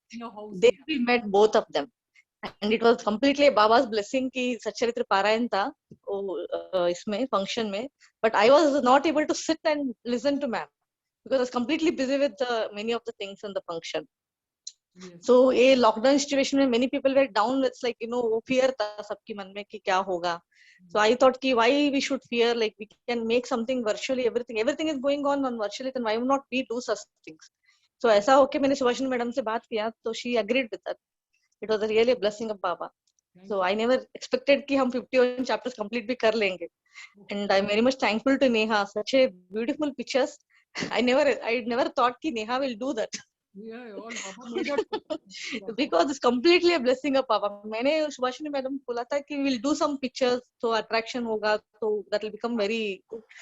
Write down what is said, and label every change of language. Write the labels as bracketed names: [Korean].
[English] There we met both of them, and it was completely Baba's blessing [Hindi] कि सच्चरित्र पारायण था इसमें function में, [English] but I was not able to sit and listen to ma'am because I was completely busy with many of the things in the function. Yes. So a lockdown situation में many people were down. It's like [Hindi] वो fear था सबके मन में कि क्या होगा. [English] So I thought कि why we should fear, like we can make something virtually. Everything is going on virtually, then why not we do such things. [Hindi] So ऐसा होके मैंने सुभाषिनी मैडम से बात किया, तो [English] she agreed with that. It was a really a blessing of Baba. So I never expected [Hindi] कि हम 51 chapters complete भी कर लेंगे. [English] And I'm very much thankful to Neha. Such a beautiful pictures. I never thought कि Neha will do that. Yeah, all Baba made it. Because it's completely a blessing of Baba. [Hindi] मैंने Subhashini madam बोला था कि [English] we'll do some pictures, तो attraction होगा, तो that will become very good.